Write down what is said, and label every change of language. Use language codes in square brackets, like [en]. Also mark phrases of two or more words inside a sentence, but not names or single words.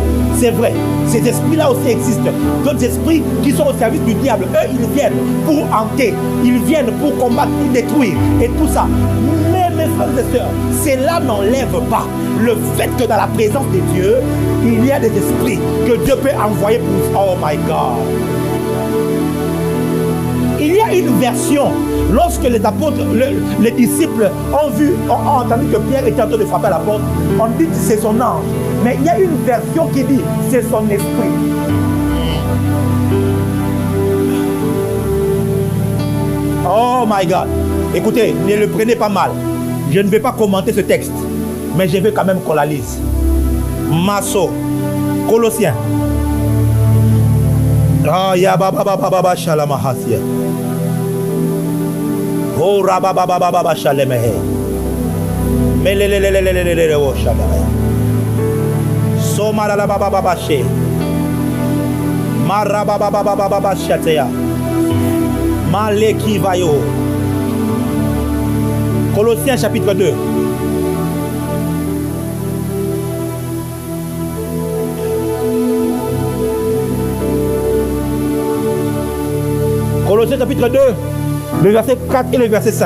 [fr] C'est vrai, ces esprits-là aussi existent. D'autres esprits qui sont au service du diable, eux, ils viennent pour hanter, ils viennent pour combattre, pour détruire et tout ça. Mais mes frères et sœurs, cela n'enlève pas le fait que dans la présence de Dieu, il y a des esprits que Dieu peut envoyer pour... [en] Oh my God! [fr] Il y a une version, lorsque les apôtres, les disciples ont entendu que Pierre était en train de frapper à la porte, on dit que c'est son ange. Mais il y a une version qui dit c'est son esprit. [en] Oh my God. [fr] Écoutez, ne le prenez pas mal. Je ne vais pas commenter ce texte, mais je veux quand même qu'on la lise. Masso, Colossiens. Ah, ya baba baba shalamahasia. Oh rababa shalemehe. Melelelelelelelele o shalaya. Somara la baba baba she. Maraba baba baba shateya. Maleki vayo. Colossiens chapitre 2. Colossiens chapitre 2, le verset 4 et le verset 5.